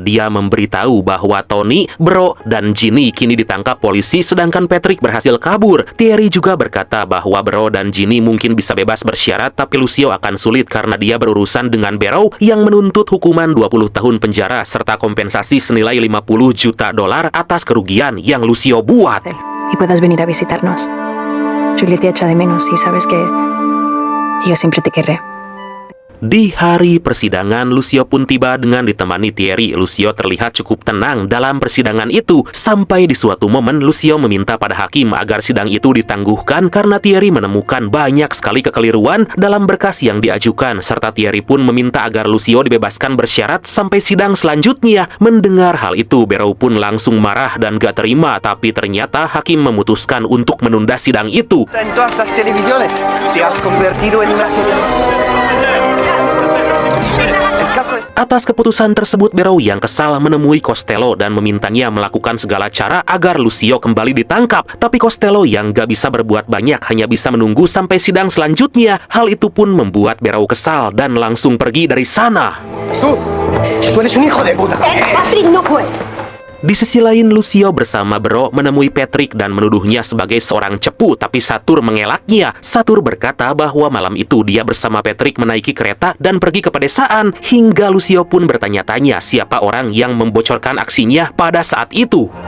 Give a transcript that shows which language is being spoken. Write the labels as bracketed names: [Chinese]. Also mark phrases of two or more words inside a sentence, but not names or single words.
[Indonesian] Dia memberitahu bahwa Tony, Bro, dan Ginny kini ditangkap polisi sedangkan Patrick berhasil kabur. Thierry juga berkata bahwa Bro dan Ginny mungkin bisa bebas bersyarat, tapi Lucio akan sulit karena dia berurusan dengan Barrow yang menuntut hukuman 20 tahun penjara serta kompensasi senilai 50 juta dolar atas kerugian yang Lucio buat. [Spanish] Y puedas venir a visitarnos. Julie te echa de menos y sabes que yo siempre te querré. [Indonesian] Di hari persidangan, Lucio pun tiba dengan ditemani Thierry. Lucio terlihat cukup tenang dalam persidangan itu. Sampai di suatu momen, Lucio meminta pada hakim agar sidang itu ditangguhkan karena Thierry menemukan banyak sekali kekeliruan dalam berkas yang diajukan. Serta Thierry pun meminta agar Lucio dibebaskan bersyarat sampai sidang selanjutnya. Mendengar hal itu, Barrow pun langsung marah dan gak terima. Tapi ternyata hakim memutuskan untuk menunda sidang itu. [Spanish] En todas las televisiones te has convertido en una [Indonesian] Atas keputusan tersebut, Barrow yang kesal menemui Costello dan memintanya melakukan segala cara agar Lucio kembali ditangkap. Tapi Costello yang gak bisa berbuat banyak, hanya bisa menunggu sampai sidang selanjutnya. Hal itu pun membuat Barrow kesal dan langsung pergi dari sana. [Spanish] Tú eres un hijo de puta. Patrick no fue. [Indonesian] Di sisi lain, Lucio bersama Bro menemui Patrick dan menuduhnya sebagai seorang cepu, tapi Satur mengelaknya. Satur berkata bahwa malam itu dia bersama Patrick menaiki kereta dan pergi ke pedesaan, hingga Lucio pun bertanya-tanya siapa orang yang membocorkan aksinya pada saat itu.